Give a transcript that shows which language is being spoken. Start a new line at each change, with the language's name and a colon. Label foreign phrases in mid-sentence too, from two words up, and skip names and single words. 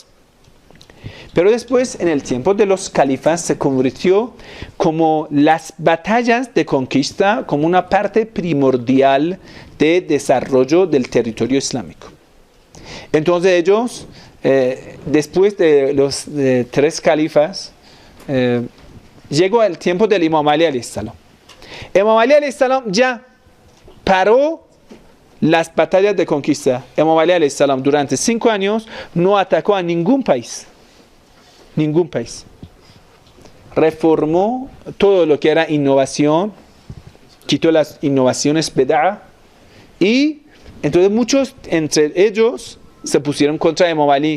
Spanish: Pero después, en el tiempo de los califas, se convirtió como las batallas de conquista, como una parte primordial de desarrollo del territorio islámico. Entonces ellos, después de los 3 califas, llegó el tiempo del Imam Ali
Arabic: عليه السلام.
Spanish: Imam Ali
Arabic: عليه السلام
Spanish: ya paró las batallas de conquista. Imam Ali
Arabic: عليه السلام
Spanish: durante 5 años no atacó a ningún país. Ningún país. Reformó todo lo que era innovación, quitó las innovaciones bid'ah, y entonces muchos entre ellos se pusieron contra Imam Ali.